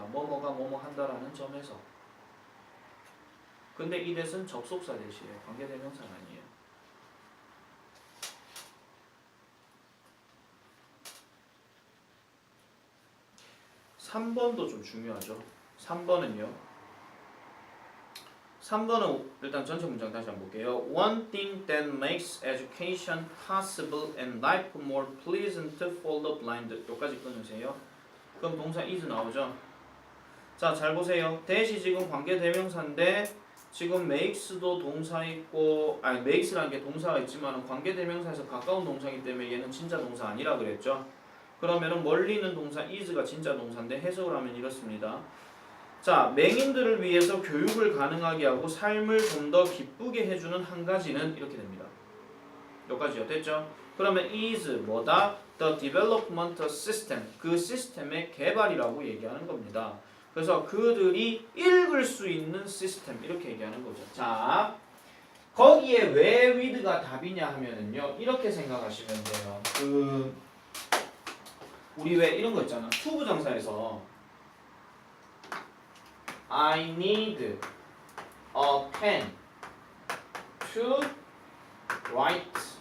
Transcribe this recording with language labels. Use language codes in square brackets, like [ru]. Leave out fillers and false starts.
[ko] 뭐뭐가 뭐뭐 한다라는 점에서. 근데 이 that은 접속사 대시에요. 관계대명사는 아니에요. 3번도 좀 중요하죠. 3번은요. 3번은 일단 전체 문장 다시 한번 볼게요. [en] One thing that makes education possible and life more pleasant for the blind. [ko] 여기까지 끊으세요. 그럼 동사 is 나오죠. 자, 잘 보세요. that이 지금 관계대명사인데 지금 makes도 동사 있고 makes라는 게 동사가 있지만 관계대명사에서 가까운 동사이기 때문에 얘는 진짜 동사 아니라 그랬죠. 그러면은 멀리 있는 동사 is가 진짜 동사인데 해석을 하면 이렇습니다. 자, 맹인들을 위해서 교육을 가능하게 하고 삶을 좀 더 기쁘게 해주는 한 가지는 이렇게 됩니다. 여기까지요. 됐죠? 그러면 is 뭐다? [en] The development system. [ko] 그 시스템의 개발이라고 얘기하는 겁니다. 그래서 그들이 읽을 수 있는 시스템 이렇게 얘기하는 거죠. 자, 거기에 왜 with가 답이냐 하면은요. 이렇게 생각하시면 돼요. 우리 왜 이런 거 있잖아. to 부정사에서 I need a pen to write.